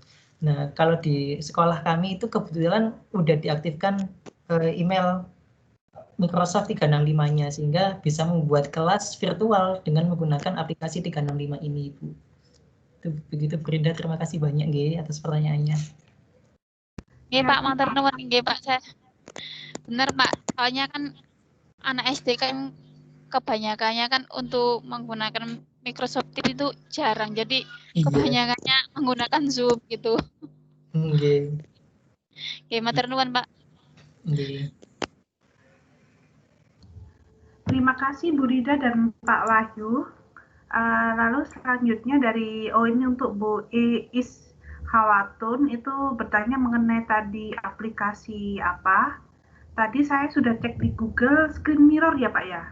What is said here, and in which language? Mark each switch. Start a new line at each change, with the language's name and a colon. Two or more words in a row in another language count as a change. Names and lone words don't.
Indonesian: Nah, kalau di sekolah kami itu kebetulan udah diaktifkan email Microsoft 365-nya, sehingga bisa membuat kelas virtual dengan menggunakan aplikasi 365 ini, Ibu. Itu begitu Brinda, terima kasih banyak nggih atas pertanyaannya.
Javanese: Nggih Pak, matur nuwun nggih Pak.
Indonesian: Saya benar Pak, soalnya kan anak SD kan kebanyakannya kan untuk menggunakan Microsoft Teams itu jarang. Jadi kebanyakannya menggunakan Zoom gitu. Nggih.
Javanese: Nggih, matur nuwun Pak.
Indonesian: Nggih. Terima kasih Bu Rida dan Pak Wahyu. Lalu selanjutnya dari ini untuk Bu Iis Hawatun itu bertanya mengenai tadi aplikasi apa. Tadi saya sudah cek di Google Screen Mirror ya Pak ya?